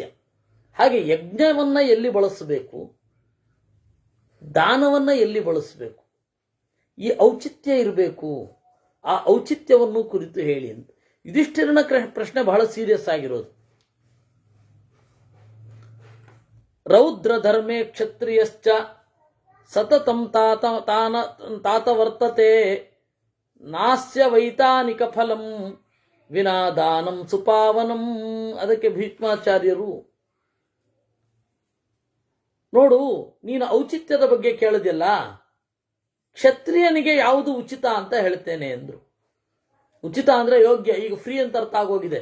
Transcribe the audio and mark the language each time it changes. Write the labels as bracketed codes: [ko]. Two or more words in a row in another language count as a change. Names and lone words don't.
[kn] ಹಾಗೆ ಯಜ್ಞವನ್ನ ಎಲ್ಲಿ ಬಳಸಬೇಕು, ದಾನವನ್ನ ಎಲ್ಲಿ ಬಳಸಬೇಕು, ಈ ಔಚಿತ್ಯ ಇರಬೇಕು. ಆ ಔಚಿತ್ಯವನ್ನು ಕುರಿತು ಹೇಳಿ ಅಂತ. ಯುಧಿಷ್ಠಿರನ ಪ್ರಶ್ನೆ ಬಹಳ ಸೀರಿಯಸ್ ಆಗಿರೋದು. [sa] ರೌದ್ರ ಧರ್ಮೇ ಕ್ಷತ್ರಿಯಶ್ಚ ಸತತಂ ತಾತ ವರ್ತತೆ ನಾಸ್ಯ ವೈತಾನಿಕ ಫಲಂ ವಿನಾ ದಾನಂ ಸುಪಾವನಂ. [kn] ಅದಕ್ಕೆ ಭೀಷ್ಮಾಚಾರ್ಯರು, ನೋಡು, ನೀನು ಔಚಿತ್ಯದ ಬಗ್ಗೆ ಕೇಳಿದ್ಯಲ್ಲ, ಕ್ಷತ್ರಿಯನಿಗೆ ಯಾವುದು ಉಚಿತ ಅಂತ ಹೇಳ್ತೇನೆ ಎಂದ್ರು. ಉಚಿತ ಅಂದ್ರೆ ಯೋಗ್ಯ. ಈಗ ಫ್ರೀ ಅಂತ ಅರ್ಥ ಆಗೋಗಿದೆ.